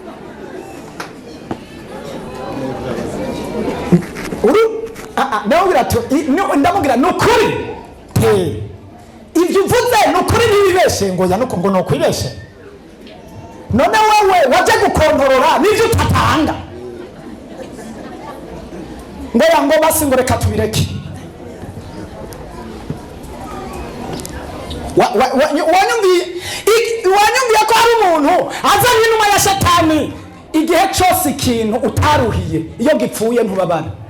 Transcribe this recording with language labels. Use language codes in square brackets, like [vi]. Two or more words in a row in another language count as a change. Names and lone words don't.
[rn] Ndamubwira nukuri ibyo uvuze nukuri ntibibeshe ngoya nuko ngo nokwibeshe. None wewe waje gukontorora n'ivyo utatanga ngoya ngo basi ngo reka tubireke. wanyumviye ko hari umuntu azanye inuma ya Satani. Igihe cyose ikintu utaruhiye iyo gipfuye ntubabana.